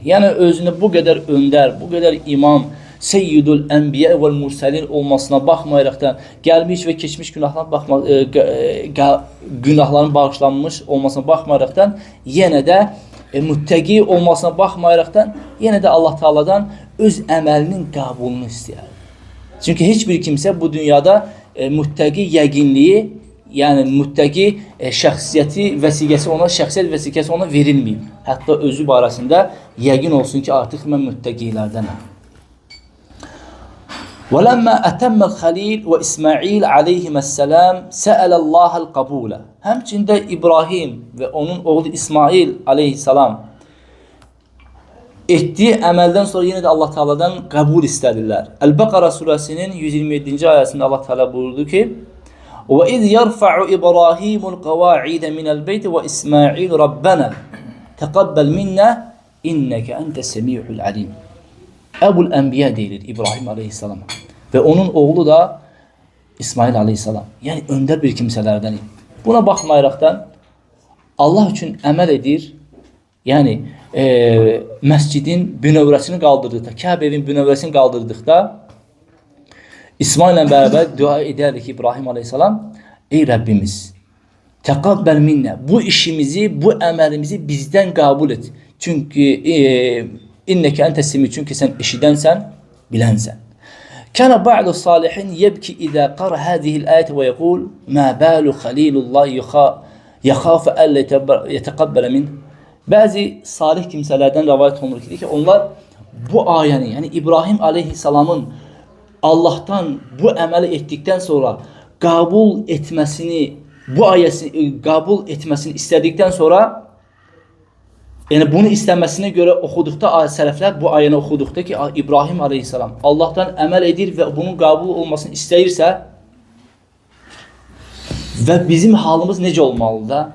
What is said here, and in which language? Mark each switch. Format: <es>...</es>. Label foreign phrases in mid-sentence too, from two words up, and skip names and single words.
<az>Yəni özünü bu qədər öndər, bu qədər imam,</az> <ar>سيد الأنبياء والمرسلين</ar> <az>olmasına baxmayaraqdan, gəlmiş və keçmiş günahların bağışlanmış olmasına baxmayaraqdan, yenə də müttəqi olmasına baxmayaraqdan, yenə də Allah Taala'dan öz əməlinin qəbulunu istəyər. Çünki heç bir kimsə bu dünyada müttəqi yəqinliyi, yəni müttəqi şəxsiyyəti, vəsiqəsi ona, şəxsiyyət vəsiqəsi ona verilməyib. Hətta özü barəsində yəqin olsun ki, artıq mən müttəqilərdənəm.</az> <ar>وَلَمَّا أَتَمَّ الْخَلِيلِ وَإِسْمَعِيلِ عَلَيْهِمَسَّلَامِ سَأَلَ اللّٰهَ الْقَبُولَ.</ar> <az>Həmçində İbrahim və onun oğlu İsmail aleyhissalam etdiyi əməldən sonra yenə də Allah Taala'dan qəbul istədilər. Əl-Bəqara surəsinin 127-ci ayəsində Allah Taala buyurdu ki:</az> <ar>وَإِذْ يَرْفَعُ إِبْرَاهِيمُ الْقَوَاعِدَ مِنَ الْبَيْتِ وَإِسْمَاعِيلُ رَبَّنَا تَقَبَّلْ مِنَّا إِنَّكَ أَنْتَ السَّمِيعُ الْعَلِيمُ. أبو الأنبياء</ar> <az>deyilir İbrahim aleyhissalam və onun oğlu da İsmail aleyhissalam. Yəni öndər bir kimsələrdən. Buna baxmayaraqdan Allah üçün əməl edir. Yəni məscidin bünövrəsini qaldırdıqda, Kəbənin bünövrəsini qaldırdıqda İsmaillə bərabər dua edərdi ki, İbrahim aleyhissalam, ey Rəbbimiz,</az> <ar>تقبل منا,</ar> <az>bu işimizi, bu əməlimizi bizdən qəbul et. Çünki</az> <ar>إنك أنت السميع,</ar> <az>çünki sən eşidənsən, bilənsən.</az> <ar>كان بعض الصالحين يبكي إذا قرأ هذه الآيات ويقول ما بال خليل الله يخاف ألا يتقبل من.</ar> <az>Bəzi salih kimsələrdən rivayet olunur ki, onlar bu ayəni, yəni İbrahim aleyhissalamın Allahdan bu əməli etdikdən sonra qəbul etməsini, bu ayəsini qəbul etməsini istədikdən sonra, yəni bunu istəməsinə görə oxuduqda sələflər bu ayəni oxuduqda ki, İbrahim aleyhissalam Allahdan əməl edir və bunun qəbul olmasını istəyirsə və bizim halımız necə olmalıdır da?</az>